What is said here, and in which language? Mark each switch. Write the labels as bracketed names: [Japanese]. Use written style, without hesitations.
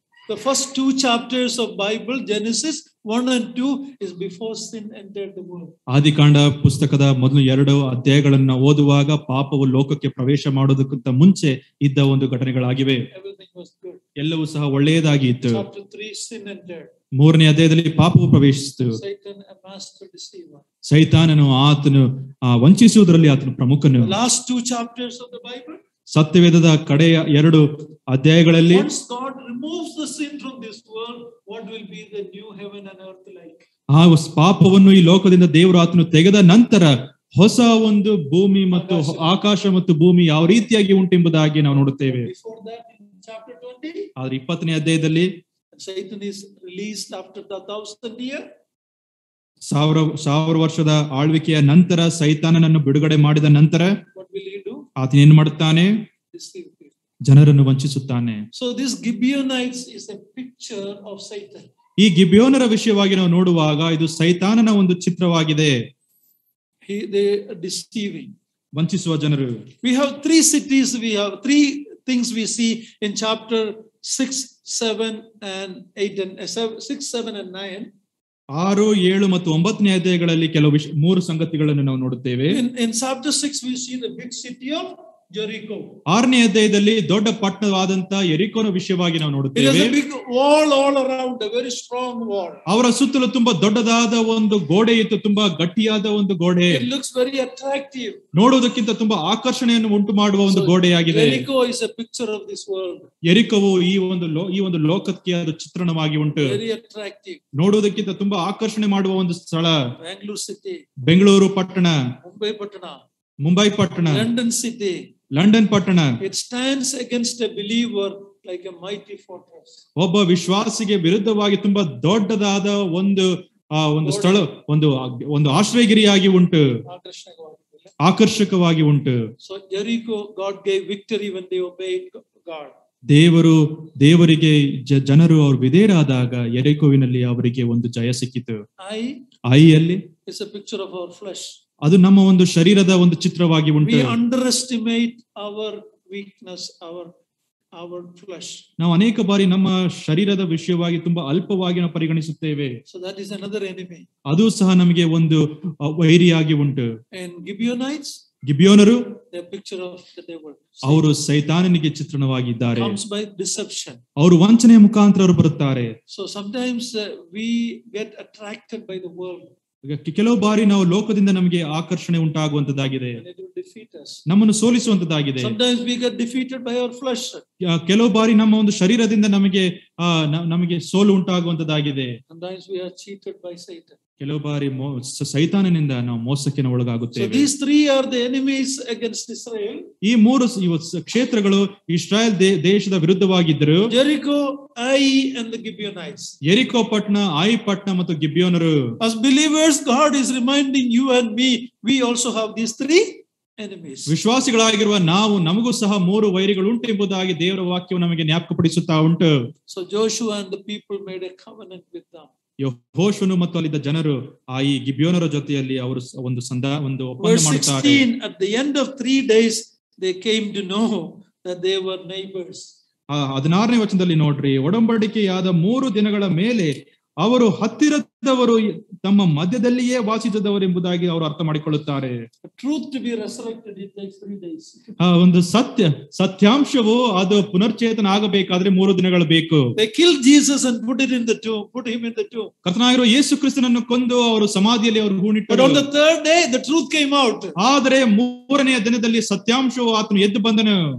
[English] The first 2 chapters of Bible, Genesis 1 and 2, is before sin entered the world. [Kannada] ಆದಿಕಾಂಡ ಪುಸ್ತಕದ ಮೊದಲು 2 ಅಧ್ಯಾಯಗಳನ್ನು ಓದುವಾಗ ಪಾಪವು ಲೋಕಕ್ಕೆ ಪ್ರವೇಶ ಮಾಡೋದಕ್ಕಿಂತ ಮುಂಚೆ ಇದ್ದ ಒಂದು ಘಟನೆಗಳಾಗಿವೆ. [English] Everything was good. [Kannada] ಎಲ್ಲವೂ ಸಹ ಒಳ್ಳೆಯದಾಗಿ ಇತ್ತು. [English] Chapter 3, sin entered. [Kannada] 3ನೇ ಅಧ್ಯಾಯದಲ್ಲಿ ಪಾಪವು ಪ್ರವೇಶಿಸಿತು. [English] Satan, a master deceiver. [Kannada] ಸೈತಾನನು ಆತನು ವಂಚಿಸುವುದರಲ್ಲಿ ಆತನು ಪ್ರಮುಖನು. [English] Last 2 chapters of the Bible, [Kannada] ಸತ್ಯವೇದದ ಕಡೆಯ 2 ಅಧ್ಯಾಯಗಳಲ್ಲಿ, [English] once God removes the sin from this world, what will be the new heaven and earth like? [Kannada] ಆ ಪಾಪವನ್ನು ಈ ಲೋಕದಿಂದ ದೇವರು ಆತನು ತೆಗೆದ ನಂತರ ಹೊಸ ಒಂದು ಭೂಮಿ ಮತ್ತು ಆಕಾಶ ಮತ್ತು ಭೂಮಿ ಯಾವ ರೀತಿಯಾಗಿ ಉಂಟೆಂಬುದಾಗಿ ನಾವು ನೋಡುತ್ತೇವೆ. [English] Before that, in chapter 20, [Kannada] ಆದ್ರೆ 20ನೇ ಅಧ್ಯಾಯದಲ್ಲಿ [English] Satan is released after the 1000 year. [Kannada] 1000 ವರ್ಷದ ಆಳ್ವಿಕೆಯ ನಂತರ ಸೈತಾನನನ್ನು ಬಿಡುಗಡೆ ಮಾಡಿದ ನಂತರ [English] What will he do? [Kannada] ಆತನು ಏನು ಮಾಡುತ್ತಾನೆ? ಜನರನ್ನು ವಂಚಿಸುತ್ತಾನೆ. [English] So this Gibeonites is a picture of Satan. [Kannada] ಈ ಗಿಬ್ಯೋನರ ವಿಷಯವಾಗಿ ನಾವು ನೋಡುವಾಗ ಇದು ಸೈತಾನನ ಒಂದು ಚಿತ್ರವಾಗಿದೆ. [English] They are deceiving. [Kannada] ವಂಚಿಸುವ ಜನರು. [English] We have 3 cities. We have 3 things we see in chapter 6, 7 and 8 and 6, 7 and 9. [Kannada] 6, 7 ಮತ್ತು 9ನೇ ಅಧ್ಯಾಯಗಳಲ್ಲಿ ಕೆಲವು 3 ಸಂಗತಿಗಳನ್ನು ನಾವು ನೋಡುತ್ತೇವೆ. [English] In chapter 6 we see the big city of Jericho. [Kannada] 6ನೇ ಅಧ್ಯಾಯದಲ್ಲಿ ದೊಡ್ಡ ಪಟ್ಟಣವಾದಂತ ಯೆರಿಕೋನ ವಿಷಯವಾಗಿ ನಾವು [English] It has [Kannada] ನೋಡುತ್ತೇವೆ. [English] a big wall all around, a very strong wall. [Kannada] ಅವರ ಸುತ್ತಲೂ ತುಂಬಾ ದೊಡ್ಡದಾದ ಒಂದು ಗೋಡೆ ಇತ್ತು, ತುಂಬಾ ಗಟ್ಟಿಯಾದ ಒಂದು ಗೋಡೆ. [English] It looks very attractive. [Kannada] ನೋಡುವುದಕ್ಕಿಂತ ತುಂಬಾ ಆಕರ್ಷಣೆಯನ್ನು ಉಂಟು ಮಾಡುವ ಒಂದು ಗೋಡೆಯಾಗಿದೆ. [English] Jericho is a picture of this world. [Kannada] ಯೆರಿಕೋವು ಈ ಒಂದು ಲೋಕಕ್ಕೆ ಅದು ಚಿತ್ರಣವಾಗಿ ಉಂಟು. [English] Very attractive. [Kannada] ನೋಡುವುದಕ್ಕಿಂತ ತುಂಬಾ ಆಕರ್ಷಣೆ ಮಾಡುವ ಒಂದು ಸ್ಥಳ. [English] Bangalore city, [Kannada] ಬೆಂಗಳೂರು ಪಟ್ಟಣ, [English] Mumbai Patna, [Kannada] ಮುಂಬೈ ಪಟ್ಟಣ, [English] London city. [Kannada] ಲಂಡನ್ ಪಟ್ಟಣ. [English] It stands against a believer like a mighty fortress. [Kannada] ಒಬ್ಬ ವಿಶ್ವಾಸಿಗೆ ವಿರುದ್ಧವಾಗಿ ತುಂಬಾ ದೊಡ್ಡದಾದ ಒಂದು ಸ್ಥಳ, ಒಂದು ಆಶ್ರಯಗಿರಿಯಾಗಿ ಉಂಟು, ಆಕರ್ಷಕವಾಗಿ ಉಂಟು. [English] So Jericho, God gave victory when they obeyed God. [Kannada] ದೇವರಿಗೆ ಜನರು ಅವರು ವಿಧೇಯರಾದಾಗ ಯೆರಿಕೋವಿನಲ್ಲಿ ಅವರಿಗೆ ಒಂದು ಜಯ ಸಿಕ್ಕಿತು. ಐಯಲ್ಲಿ [English] is a picture of our flesh. [Kannada] ಅದು ನಮ್ಮ ಒಂದು ಶರೀರದ ಒಂದು ಚಿತ್ರವಾಗಿ ಉಂಟು. [English] We underestimate our weakness, our flesh. [Kannada] ನಾವು ಅನೇಕ ಬಾರಿ ನಮ್ಮ ಶರೀರದ ವಿಷಯವಾಗಿ ತುಂಬಾ ಅಲ್ಪವಾಗಿ ನಾವು ಪರಿಗಣಿಸುತ್ತೇವೆ. [English] So that is another enemy. [Kannada] ಅದು ಸಹ ನಮಗೆ ಒಂದು ವೈರಿಯಾಗಿ ಉಂಟು. [English] And Gibeonites, [Kannada] ಗಿಬಿಯೋನರು [English] they are picture of the devil. [Kannada] ಅವರು ಸೈತಾನನಿಗೆ ಚಿತ್ರಣವಾಗಿದ್ದಾರೆ. [English] Comes by deception. [Kannada] ಅವರು ವಂಚನೆಯ ಮುಖಾಂತರ ಅವರು ಬರುತ್ತಾರೆ. [English] So sometimes we get attracted by the world. [Kannada] ಕೆಲವು ಬಾರಿ ನಾವು ಲೋಕದಿಂದ ನಮಗೆ ಆಕರ್ಷಣೆ ಉಂಟಾಗುವಂತದ್ದಾಗಿದೆ, ನಮ್ಮನ್ನು ಸೋಲಿಸುವಂತದ್ದಾಗಿದೆ. [English] Sometimes we get defeated by our flesh. [Kannada] ಕೆಲವು ಬಾರಿ ನಮ್ಮ ಒಂದು ಶರೀರದಿಂದ ನಮಗೆ ಸೋಲು ಉಂಟಾಗುವಂತದ್ದಾಗಿದೆ. [English] Sometimes we are cheated by Satan. [Kannada] ಕೆಲವು ಬಾರಿ ಸೈತಾನನಿಂದ ನಾವು ಮೋಸಕ್ಕೆ ಒಳಗಾಗುತ್ತೇವೆ. [English] So these three are the enemies against Israel. [Kannada] ಈ ಮೂರು ಕ್ಷೇತ್ರಗಳು ಇಸ್ರಾಯೇಲ್ ದೇಶದ ವಿರುದ್ಧವಾಗಿದ್ದರು. [English] Jericho, Ai and the Gibeonites. [Kannada] ಯೆರಿಕೋ ಪಟ್ಟಣ, ಐ ಪಟ್ಟಣ ಮತ್ತು ಗಿಬಿಯೋನರು. [English] As believers, God is reminding you and me, we also have these three enemies. [Kannada] ವಿಶ್ವಾಸಿಗಳಾಗಿರುವ ನಮಗೂ ಸಹ ಮೂರು ವೈರಿಗಳು ಉಂಟು ಎಂಬುದಾಗಿ ದೇವರ ವಾಕ್ಯವು ನಮಗೆ ಜ್ಞಾಪಕಪಡಿಸುತ್ತಾ ಉಂಟು. [English] So Joshua and the people made a covenant with them. [Kannada] ಯೆಹೋಶುವನು ಮತ್ತು ಅಲ್ಲಿದ್ದ ಜನರು ಈ ಗಿಬಿಯೋನರ ಜೊತೆಯಲ್ಲಿ ಅವರು ಒಂದು ಒಪ್ಪಂದ ಮಾಡುತ್ತಾರೆ. [English] At the end of 3 days they came to know that they were neighbors. [Kannada] 16ನೇ ವಚನದಲ್ಲಿ ನೋಡ್ರಿ, ಒಡಂಬಡಿಕೆಯಾದ 3 ದಿನಗಳ ಮೇಲೆ ಅವರು ಹತ್ತಿರದವರು ತಮ್ಮ ಮಧ್ಯದಲ್ಲಿಯೇ ವಾಸಿಸಿದವರು ಎಂಬುದಾಗಿ ಅವರು ಅರ್ಥ ಮಾಡಿಕೊಳ್ಳುತ್ತಾರೆ. [English] Truth to be resurrected, it takes 3 days. [Kannada] ಒಂದು ಸತ್ಯಾಂಶವು ಅದು ಪುನರ್ಚೇತನ ಆಗಬೇಕಾದ್ರೆ 3 ದಿನಗಳು ಬೇಕು. [English] They killed Jesus and put him in the tomb. [Kannada] ಕರ್ತನಾಗಿರುವ ಯೇಸು ಕ್ರಿಸ್ತನನ್ನು ಕೊಂದು ಅವರು ಸಮಾಧಿಯಲ್ಲಿ ಅವರು ಹೂಣಿಟ್ಟರು. [English] But on the 3rd day the truth came out. [Kannada] ಆದರೆ 3ನೇ ದಿನದಲ್ಲಿ ಸತ್ಯಾಂಶವು ಆತನು ಎದ್ದು ಬಂದನು.